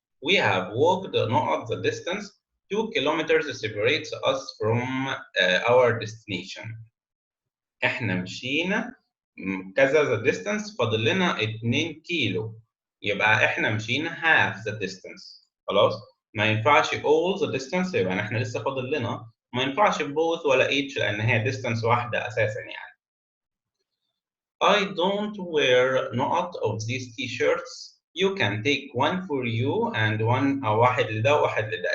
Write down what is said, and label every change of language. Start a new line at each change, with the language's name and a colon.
English: We have walked not the distance 2 kilometers separates us from our destination.
Arabic: احنا مشينا كذا
English: the distance
Arabic: فاضل لنا 2 كيلو. يبقى احنا مشينا
English: half the distance.
Arabic: خلاص؟ ما ينفعش
English: all the distance
Arabic: يبقى احنا لسه فاضل لنا. ما ينفعش both ولا each لان هي distance واحده اساسا يعني.
English: I don't wear not of these t-shirts. You can take one for you and one
Arabic: واحد لده وواحد لده.